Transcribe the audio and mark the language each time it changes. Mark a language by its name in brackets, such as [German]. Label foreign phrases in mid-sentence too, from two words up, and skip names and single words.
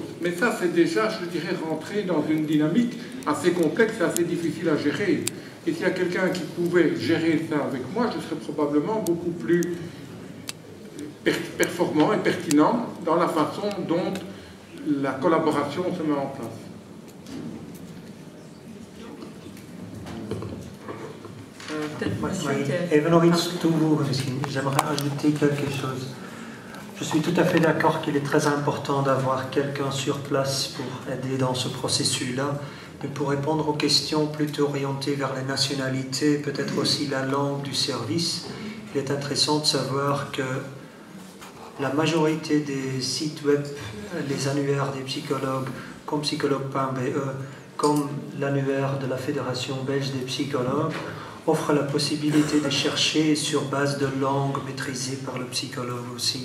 [French] Mais ça, c'est déjà, je dirais, rentrer dans une dynamique assez complexe et assez difficile à gérer. Et s'il y a quelqu'un qui pouvait gérer ça avec moi, je serais probablement beaucoup plus performant et pertinent dans la façon dont la collaboration se met en place. [Dutch] Even nog iets toevoegen misschien. [French] J'aimerais ajouter quelque chose. Je suis tout à fait d'accord qu'il est très important d'avoir quelqu'un sur place pour aider dans ce processus-là. Mais pour répondre aux questions plutôt orientées vers les nationalités, peut-être aussi la langue du service, il est intéressant de savoir que la majorité des sites web, les annuaires des psychologues, comme psychologue.be, comme l'annuaire de la Fédération belge des psychologues, offrent la possibilité de chercher sur base de langue maîtrisée par le psychologue aussi.